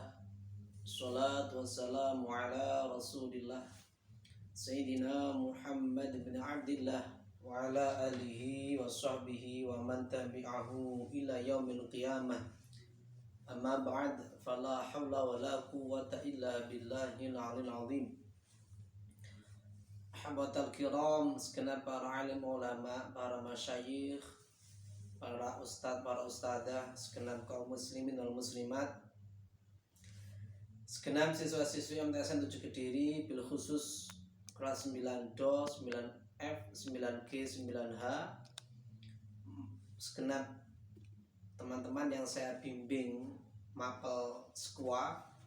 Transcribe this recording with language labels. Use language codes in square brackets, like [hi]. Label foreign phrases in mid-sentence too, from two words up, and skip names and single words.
[ar] الصلاة والسلام على رسول الله سيدنا محمد بن عبد الله وعلى آله وصحبه ومن تبعه إلى يوم القيامة. أما بعد فلا حول ولا قوة إلا بالله العلي العظيم. حضرات الكرام, [id] segenap para alim ulama, para masyayikh, para ustadz, para ustadzah, segenap kaum [ar] المسلمين والمسلمات, [id] segenap siswa-siswi MTSN 7 Kediri, [ar] بالخصوص [id] kelas 9 DO, 9F, 9G, 9H, segenap teman-teman yang saya bimbing mapel skwa.